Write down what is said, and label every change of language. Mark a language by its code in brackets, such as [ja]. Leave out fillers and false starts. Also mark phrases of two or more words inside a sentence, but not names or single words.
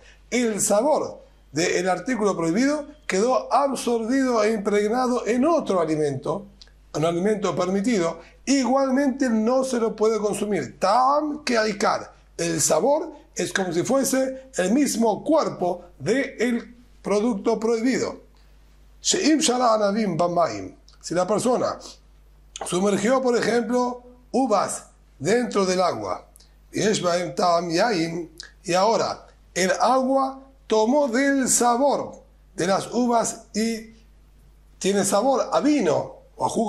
[es] El sabor del artículo prohibido quedó absorbido e impregnado en otro alimento, un alimento permitido. Igualmente no se lo puede consumir. [he] טעם כעיקר. [es] El sabor es como si fuese el mismo cuerpo del producto prohibido. [he] שאם שרה ענבים במים. [es] Si la persona sumergió, por ejemplo, uvas dentro del agua, y ahora el agua tomó del sabor de las uvas y tiene sabor a vino o a jugo